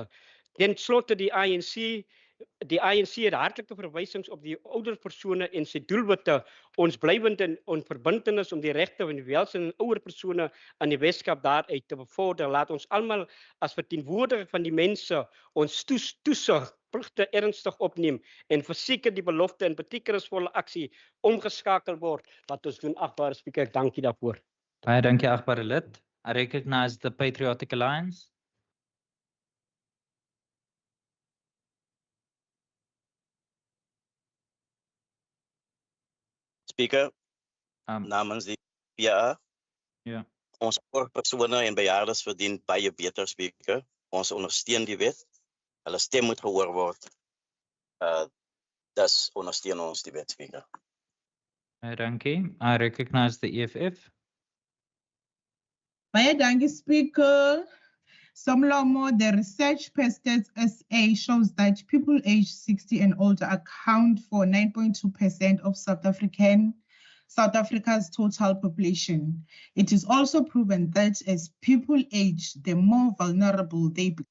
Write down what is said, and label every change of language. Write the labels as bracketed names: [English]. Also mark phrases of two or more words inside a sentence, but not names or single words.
[Afrikaans] Ten slotte die ANC het hartlike verwysings op die ouer persone en sy doelwitte, ons blywende onverbintenis om die regte van die welstand en ouer persone aan die Weskaap daaruit te bevorder. Laat ons almal as verteenwoordiger van die mense ons toesig pligte ernstig opneem en verseker die belofte en betekenisvolle aksie omgeskakel word. Wat ons doen, agbare Speaker, dankie daarvoor. Baie dankie, agbare lid. [English] I recognize the Patriotic Alliance. [Afrikaans] Speaker, namens die PA, ons ouer persone en bejaardes verdien baie beter, Speaker. Ons ondersteun die wet. Hulle stem moet gehoor word. Dus ondersteun ons die wet, Speaker. Baie dankie. [English] I recognize the EFF. [Afrikaans] Baie dankie, Speaker. [English] Somlomo, the research per Stats SA shows that people aged 60 and older account for 9.2% of South Africa's total population. It is also proven that as people age, the more vulnerable they become.